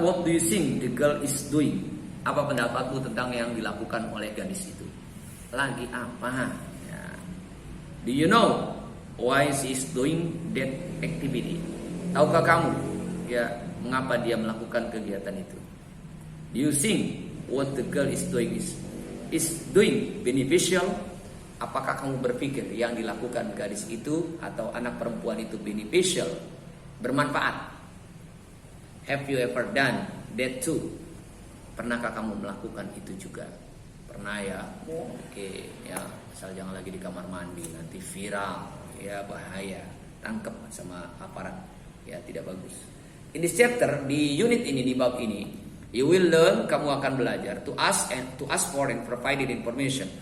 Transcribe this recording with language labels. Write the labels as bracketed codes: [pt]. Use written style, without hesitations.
[en] What do you think the girl is doing? [id] Apa pendapatmu tentang yang dilakukan oleh gadis itu? Lagi apa? Ya. [en] Do you know why she is doing that activity? [id] Tahukah kamu ya mengapa dia melakukan kegiatan itu? [en] Do you think what the girl is doing is doing beneficial? [id] Apakah kamu berpikir yang dilakukan gadis itu atau anak perempuan itu beneficial, bermanfaat? [en] Have you ever done that too? [id] Pernahkah kamu melakukan itu juga? Pernah ya? Oke, ya, asal jangan lagi di kamar mandi, nanti viral, ya bahaya, tangkap sama aparat, ya tidak bagus. [en] In this chapter, [id] di unit ini, di bab ini, [en] you will learn, [id] kamu akan belajar [en] to ask for and provided information.